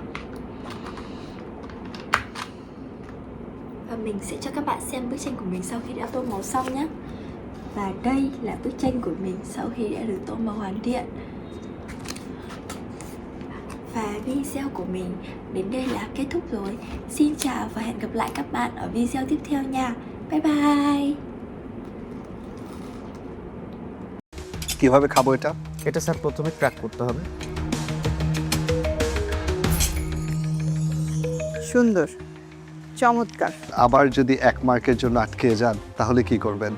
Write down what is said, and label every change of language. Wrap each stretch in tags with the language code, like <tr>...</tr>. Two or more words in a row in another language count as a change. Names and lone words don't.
<vi>Và mình sẽ cho các bạn xem bức tranh của mình sau khi đã tô màu xong nhé. Và đây là bức tranh của mình sau khi đã được tô màu hoàn thiện. Và video của mình đến đây là kết thúc rồi. Xin chào và hẹn gặp lại các bạn ở video tiếp theo nha.</vi> <en>Bye bye.</en> <bn>কিভাবে খাবো এটা? এটা স্যার প্রথমে ক্র্যাক করতে হবে। সুন্দর, চমৎকার। আবার যদি 1 মার্কের জন্য আটকে যান তাহলে কি করবেন?</bn>